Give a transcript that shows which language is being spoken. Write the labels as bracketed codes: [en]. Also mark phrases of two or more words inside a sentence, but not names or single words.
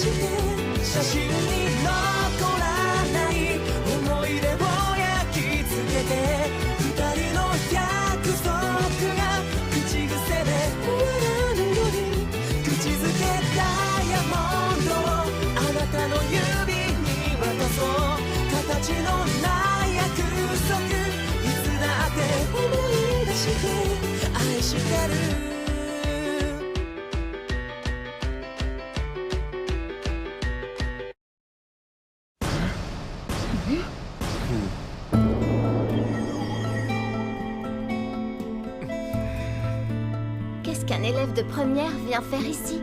[ja] して写真に残らない思い出を焼き付けて二人の約束が口癖で終わらぬように口づけダイヤモンドをあなたの指に渡そう形のない約束いつだって思い出して愛してる [fr] Qu'est-ce qu'un élève de première vient faire ici?